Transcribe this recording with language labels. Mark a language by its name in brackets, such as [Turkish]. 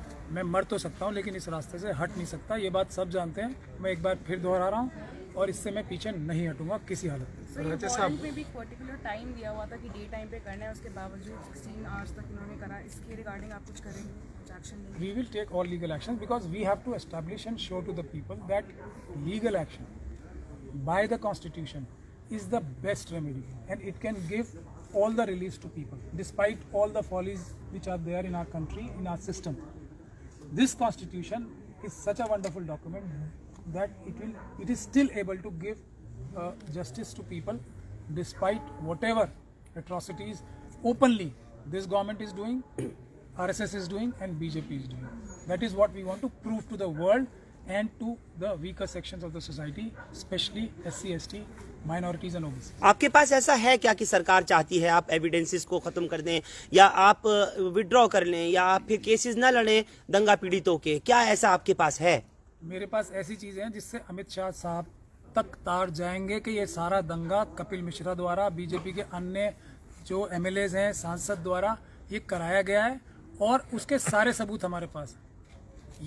[Hindi] मैं मर तो सकता हूँ लेकिन इस रास्ते से हट नहीं सकता, ये बात सब जानते हैं। मैं एक बार फिर दोहरा रहा हूँ, और इससे मैं पीछे नहीं हटूंगा किसी हालत में। वारंट में भी पर्टिकुलर टाइम दिया हुआ था कि डे टाइम पे करना है, उसके बावजूद 16 आवर्स तक इन्होंने करा। इसके रिगार्डिंग आप कुछ करेंगे, कुछ एक्शन लेंगे? [English] We will take all legal actions because we have to establish and show to the people that legal action by the constitution is the best remedy, and it can give all the release to people despite all the follies which are there in our country, in our system. This constitution is such a wonderful document that it is still able to give justice to people despite whatever atrocities openly this government is doing, RSS is doing, and BJP is doing. That is what we want to prove to the world and to the weaker sections of the society, especially SC, ST, minorities and OBC. [Hindi] आपके पास ऐसा है क्या कि सरकार चाहती है आप evidences को खत्म कर दें, या आप विड्रॉ कर लें, या आप फिर केसेस न लड़ें दंगा पीड़ितों के? क्या ऐसा आपके पास है? मेरे पास ऐसी चीज़ें हैं जिससे अमित शाह साहब तक तार जाएंगे कि ये सारा दंगा कपिल मिश्रा द्वारा, बीजेपी के अन्य जो MLAs हैं, सांसद द्वारा ये कराया गया है, और उसके सारे सबूत हमारे पास हैं।